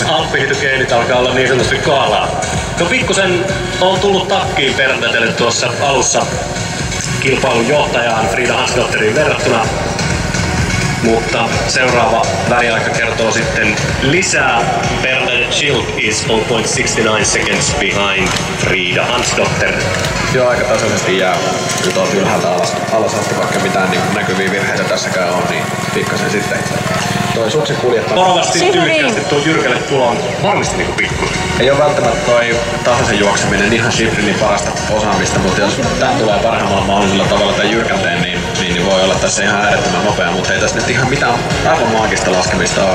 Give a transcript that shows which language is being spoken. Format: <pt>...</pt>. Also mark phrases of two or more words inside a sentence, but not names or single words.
<fi>Alppihitogeenit alkaa olla niin sanotusti kaalaa. No pikkusen on tullut takkiin Berndetelle tuossa alussa kilpailun johtajaan Frida Hansdotteriin verrattuna. Mutta seuraava väliaika kertoo sitten lisää.</fi> <en>Bernadette Schild is 0.69 seconds behind Frida Hansdotter.</en> <fi>Joo, aika tasaisesti jää nyt on ylhäältä alas asti, vaikka mitään niin näkyviä virheitä tässäkään on, niin pikkasen sitten toi suksen kuljettaa. Varovasti tyylikkästi tuo jyrkälle tulo on varmasti niinku pikku. Ei ole välttämättä toi tasaisen juokseminen ihan Schifrinin parasta osaamista, mutta jos tää tulee parhaimmalla mahdollisella tavalla tämän jyrkänteen, niin voi olla tässä ihan äärettömän nopea, mutta ei tässä nyt ihan mitään aivan maagista laskemista ole.</fi>